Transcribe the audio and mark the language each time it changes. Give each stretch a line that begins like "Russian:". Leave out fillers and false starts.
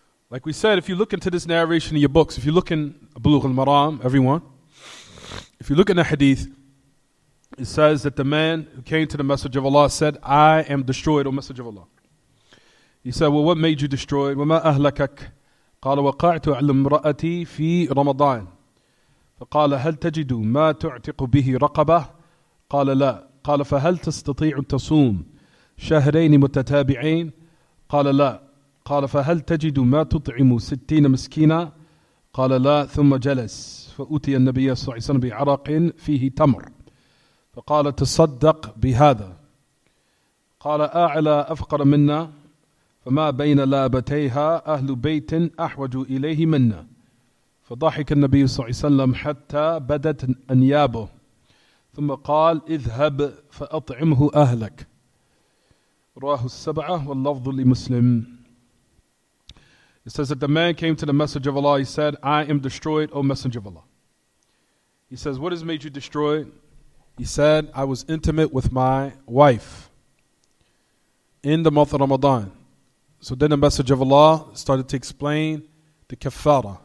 English: Like we said, if you look into this narration in your books, if you look in Buloogh Al-Maraam, everyone, if you look in the hadith, it says that the man who came to the Messenger of Allah said, I am destroyed, O Messenger of Allah. He said, well, what made you destroyed?
Arabic: وَمَا أَهْلَكَكَ قال وقعت على امرأتي في رمضان فقال هل تجد ما تعتق به رقبة؟ قال لا. قال فهل تستطيع أن تصوم شهرين متتابعين؟ قال لا. قال فهل تجد ما تطعم 60 مسكينا؟ قال لا. ثم جلس فأتي النبي صلى الله عليه وسلم بعرق فيه تمر فقال تصدق بهذا. قال أعلى أفقر منا فما بين لابتيها أهل بيت أحوج إليه منا. فضحك النبي صلى الله عليه وسلم حتى بدت أنيابه ثم قال اذهب فأطعمه أهلك. رواه السبعة واللفظ لمسلم.
English: It says that the man came to the messenger of Allah. He said, I am destroyed, O messenger of Allah. He says, what has made you destroyed? He said, I was intimate with my wife in the month of Ramadan. So then the messenger of Allah started to explain the kaffara.